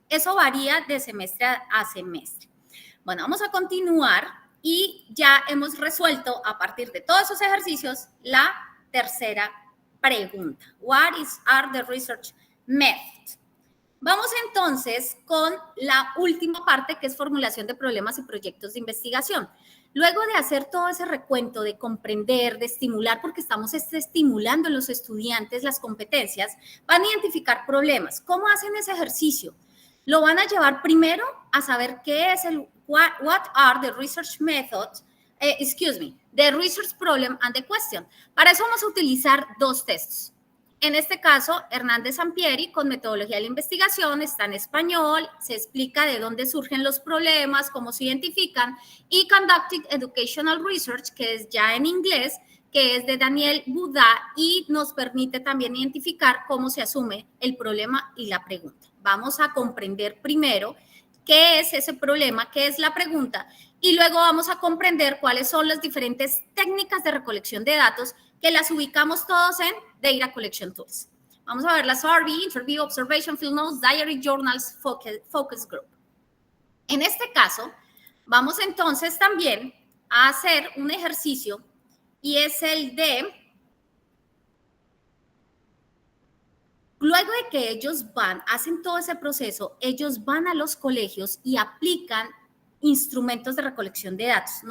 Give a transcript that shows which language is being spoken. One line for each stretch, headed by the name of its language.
Spanish: Eso varía de semestre a semestre. Bueno, vamos a continuar. Y ya hemos resuelto a partir de todos esos ejercicios la tercera pregunta.
English: What are the research methods?
Spanish: Vamos entonces con la última parte, que es formulación de problemas y proyectos de investigación. Luego de hacer todo ese recuento, de comprender, de estimular, porque estamos estimulando en los estudiantes las competencias, van a identificar problemas. ¿Cómo hacen ese ejercicio? Lo van a llevar primero a saber qué es
English: what are the research methods the research problem and the question.
Spanish: Para eso vamos a utilizar dos textos. En este caso, Hernández Sampieri, con metodología de la investigación, está en español, se explica de dónde surgen los problemas, cómo se identifican, y Conducting Educational Research, que es ya en inglés, que es de Daniel Budá y nos permite también identificar cómo se asume el problema y la pregunta. Vamos a comprender primero qué es ese problema, qué es la pregunta, y luego vamos a comprender cuáles son las diferentes técnicas de recolección de datos que las ubicamos todos en Data Collection Tools. Vamos a ver la
English: survey, interview, observation, field notes, diary, journals, focus group.
Spanish: En este caso, vamos entonces también a hacer un ejercicio y es el de, luego de que ellos hacen todo ese proceso, ellos van a los colegios y aplican instrumentos de recolección de datos.